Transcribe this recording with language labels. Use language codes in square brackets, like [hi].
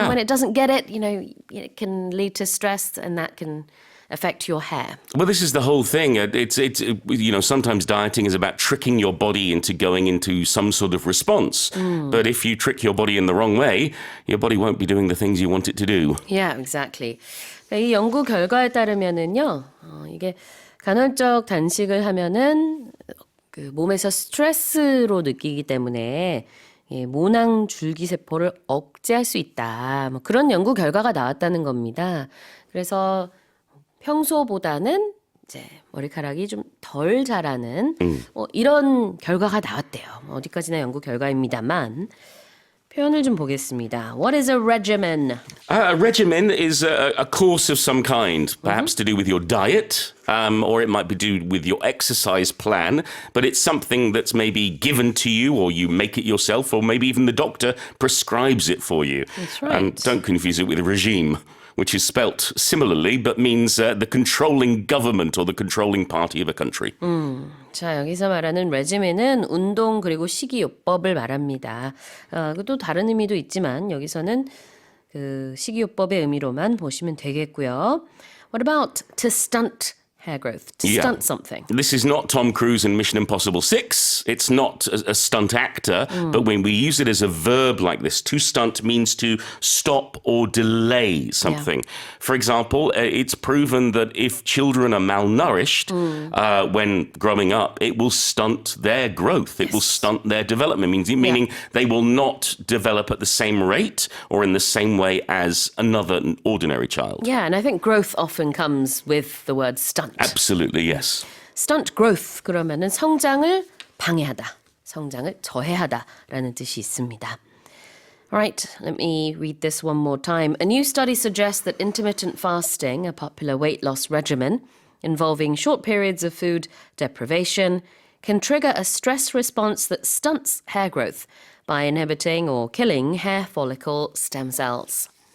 [en] And when it doesn't get it, it can lead to stress and that can affect your hair. Well, this is the whole thing. It's sometimes dieting is about tricking your body into going into some sort of response. But if you trick your body in the wrong way, your body won't be doing the things you want it to do. Yeah, exactly. [ko] 이 연구 결과에 따르면은요, 이게 간헐적 단식을 하면은 그 몸에서 스트레스로 느끼기 때문에 모낭 줄기세포를 억제할 수 있다. 뭐 그런 연구 결과가 나왔다는 겁니다. 그래서 평소보다는 이제 머리카락이 좀 덜 자라는 이런 결과가 나왔대요. 어디까지나 연구 결과입니다만 표현을 좀 보겠습니다. [en] What is a regimen? A regimen is a course of some kind, perhaps to do with your diet, or it might be to do with your exercise plan, but it's something that's maybe given to you, or you make it yourself, or maybe even the doctor prescribes it for you. That's right. Don't confuse it with a regime, which is spelt similarly, but means the controlling government or the controlling party of a country. [ko] 자, 여기서 말하는 regimen은 운동 그리고 식이요법을 말합니다. 또 다른 의미도 있지만 여기서는 그 식이요법의 의미로만 보시면 되겠고요. [en] What about to stunt hair growth? To stunt something. This is not Tom Cruise in Mission Impossible 6. It's not a stunt actor, but when we use it as a verb like this, to stunt means to stop or delay something. For example, it's proven that if children are malnourished when growing up, it will stunt their growth. It will stunt their development, meaning they will not develop at the same rate or in the same way as another ordinary child. Yeah, and I think growth often comes with the word stunt. Absolutely, yes. [ko] stunt growth 그러면은 성장을 방해하다, 성장을 저해하다라는 뜻이 있습니다. [en] Alright, let me read this one more time. A new study suggests that intermittent fasting, a popular weight loss regimen involving short periods of food deprivation, can trigger a stress response that stunts hair growth by inhibiting or killing hair follicle stem cells.